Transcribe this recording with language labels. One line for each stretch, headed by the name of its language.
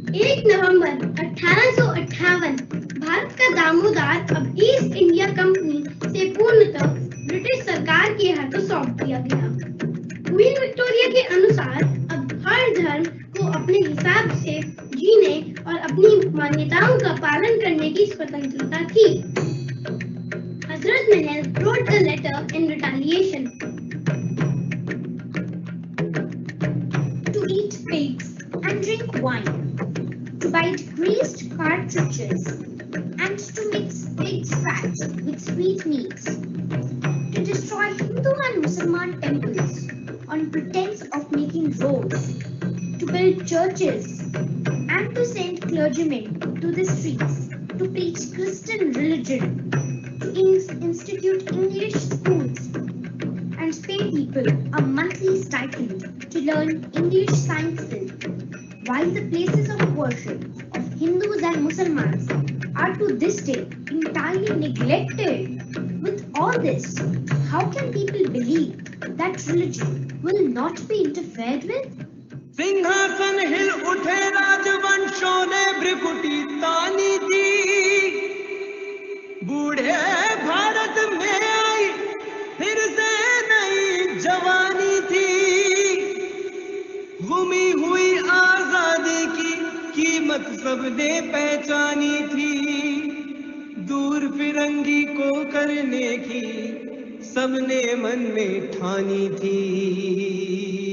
Hindi: 1 नवंबर 1858 भारत का दामोदर अब east India company से पूर्णतः ब्रिटिश सरकार के हाथों सौंप दिया गया। क्वीन विक्टोरिया के अनुसार अब हर धर्म को अपने हिसाब से जीने और अपनी मान्यताओं का पालन करने की स्वतंत्रता थी।
English: Hazrat Mahal wrote a letter in retaliation to eat pigs and drink wine, to bite greased cartridges, and to mix pig's fat with sweetmeats. destroy Hindu and Muslim temples on pretense of making roads, to build churches, and to send clergymen to the streets to preach Christian religion, to institute English schools, and pay people a monthly stipend to learn English sciences, while the places of worship of Hindus and Muslims are to this day entirely neglected. With all this, how can people believe that religion will not be interfered with?
Hindi: सिंहासन हिल उठे राजवंशों ने भ्रिकुटी तानी थी, बूढ़े भारत में आई फिर से नई जवानी थी, गुमी हुई आजादी की कीमत सबने पहचानी थी, दूर फिरंगी को करने की सबने मन में ठानी थी।